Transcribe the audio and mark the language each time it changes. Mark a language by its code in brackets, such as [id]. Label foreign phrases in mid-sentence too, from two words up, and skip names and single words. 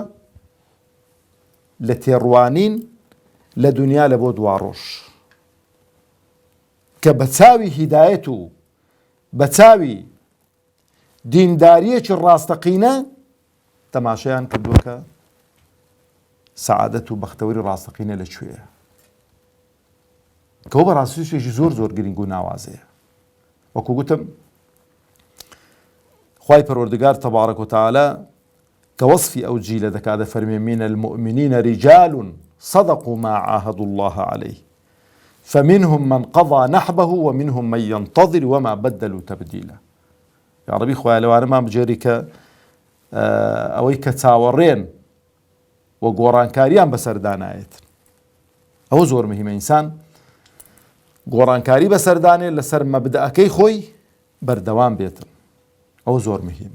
[ckb] لە تێڕوانین لە دنیا لە بۆ دواڕۆژ، کە بە چاوی هیدایەت و بە چاوی دینداریەکی ڕاستەقینە تەماشایان کردووە کە سەعادەت و بەختەوەری ڕاستەقینە لەکوێیە، کە ئەو بەڕاستی شتێکی زۆر زۆر گرنگ و ناوازەیە. وەکو گوتم خوای پەروەردگار [ar] تەبارەک و تەعالە [ckb] کە وەصفی ئەو جیلە دەکات دەفەرمێ [ar] من المؤمنین رجال صدقوا ما عاهدوا الله عليه فمنهم من قضى نحبه ومنهم من ينتظر وما بدلوا تبديلا. [ckb] یا ربی خوای لەوانەمان بجێری کە ئەوەی کە چاوەڕێن و گۆڕانکاریان بەسەردانایێت. ئەوە زۆر مهمە، ئینسان گۆڕانکاری بەسەردانێت لەسەر مەبدەئەکەی خۆی بەردەوام بێتن، ئەو زۆر مهمە.